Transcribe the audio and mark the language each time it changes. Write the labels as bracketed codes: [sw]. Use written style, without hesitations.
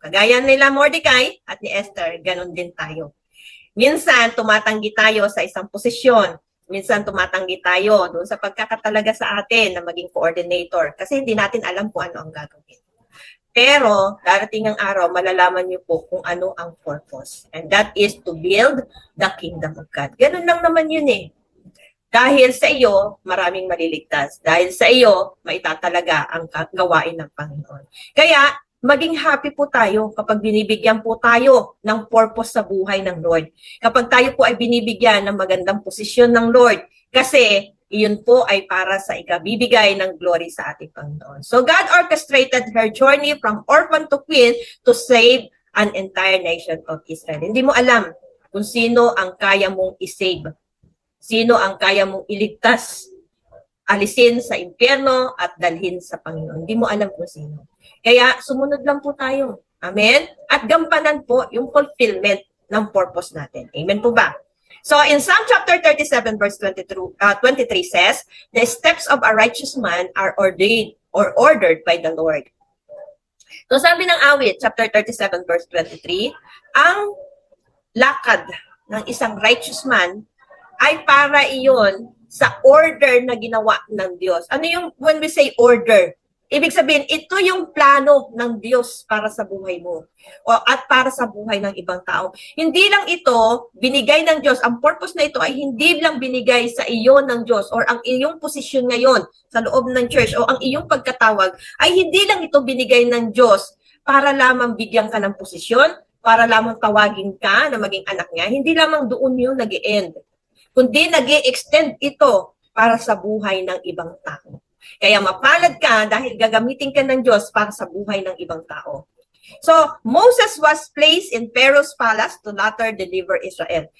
[tl] Kagaya nila Mordecai at ni Esther, ganun din tayo. Minsan, tumatanggi tayo sa isang posisyon. Minsan, tumatanggi tayo doon sa pagkakatalaga sa atin na maging coordinator kasi hindi natin alam kung ano ang gagawin. Pero, darating ang araw, malalaman niyo po kung ano ang purpose. [en] And that is to build the kingdom of God. [tl] Ganun lang naman yun eh. Dahil sa iyo, maraming maliligtas. Dahil sa iyo, maitatalaga ang gawain ng Panginoon. Kaya, maging happy po tayo kapag binibigyan po tayo ng purpose sa buhay ng Lord. Kapag tayo po ay binibigyan ng magandang posisyon ng Lord. Kasi, iyon po ay para sa ikabibigay ng glory sa ating Panginoon. [en] So, God orchestrated her journey from orphan to queen to save an entire nation of Israel. [tl] Hindi mo alam kung sino ang kaya mong isave. Sino ang kaya mong iligtas, alisin sa impyerno at dalhin sa Panginoon. Hindi mo alam kung sino. Kaya sumunod lang po tayo. Amen? At gampanan po yung fulfillment ng purpose natin. Amen po ba? [en] So in Psalm chapter 37 verse 23 says, the steps of a righteous man are ordained or ordered by the Lord. [tl] So sabi ng awit, chapter 37 verse 23, ang lakad ng isang righteous man ay para iyon sa order na ginawa ng Diyos. Ano yung [en] when we say order? [tl] Ibig sabihin, ito yung plano ng Diyos para sa buhay mo at para sa buhay ng ibang tao. Hindi lang ito binigay ng Diyos. Ang purpose na ito ay hindi lang binigay sa iyo ng Diyos or ang iyong posisyon ngayon sa loob ng church o ang iyong pagkatawag ay hindi lang ito binigay ng Diyos para lamang bigyan ka ng posisyon, para lamang tawagin ka na maging anak niya. Hindi lamang doon yung nag-e-end. Kundi nag-e-extend ito para sa buhay ng ibang tao. Kaya mapalad ka dahil gagamitin ka ng Diyos para sa buhay ng ibang tao. [en] So, Moses was placed in Pharaoh's palace to later deliver Israel.